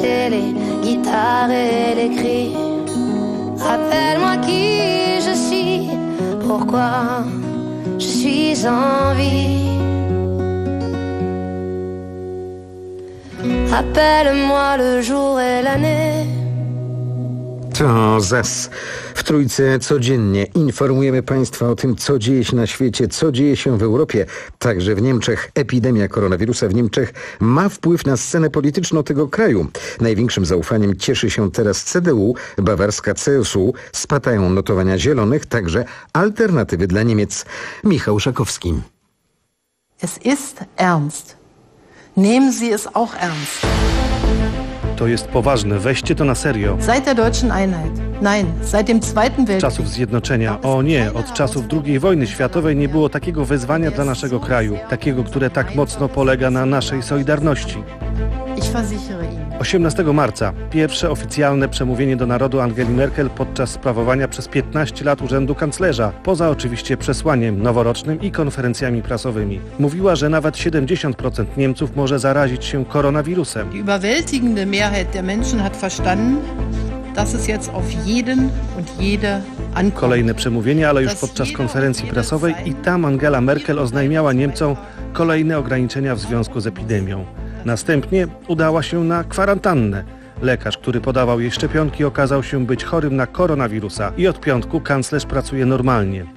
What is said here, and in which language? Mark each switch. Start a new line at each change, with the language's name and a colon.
French: Les guitares et les cris, rappelle-moi qui je suis, pourquoi je suis en vie. Rappelle-moi le jour et l'année.
Polish: To zas. W Trójce codziennie informujemy Państwa o tym, co dzieje się na świecie, co dzieje się w Europie, także w Niemczech. Epidemia koronawirusa w Niemczech ma wpływ na scenę polityczną tego kraju. Największym zaufaniem cieszy się teraz CDU, bawarska CSU. Spadają notowania zielonych, także alternatywy dla Niemiec. Michał Szakowski.
German: Es ist ernst. Nehmen Sie es auch ernst.
Polish: To jest poważne, weźcie to na serio.
German: Seit der deutschen Einheit. Nein, seit dem zweiten Weltkrieg.
Polish: Czasów zjednoczenia. O nie, od czasów II wojny światowej nie było takiego wyzwania dla naszego kraju. Takiego, które tak mocno polega na naszej solidarności.
German: Ich versichere Ihnen.
Polish: 18 marca. Pierwsze oficjalne przemówienie do narodu Angeli Merkel podczas sprawowania przez 15 lat urzędu kanclerza. Poza oczywiście przesłaniem noworocznym i konferencjami prasowymi. Mówiła, że nawet 70% Niemców może zarazić się koronawirusem.
German: Die überwältigende Mehrheit der Menschen hat verstanden, dass es jetzt auf jeden und jede.
Polish: Kolejne przemówienie, ale już podczas konferencji prasowej i tam Angela Merkel oznajmiała Niemcom kolejne ograniczenia w związku z epidemią. Następnie udała się na kwarantannę. Lekarz, który podawał jej szczepionki, okazał się być chorym na koronawirusa i od piątku kanclerz pracuje normalnie.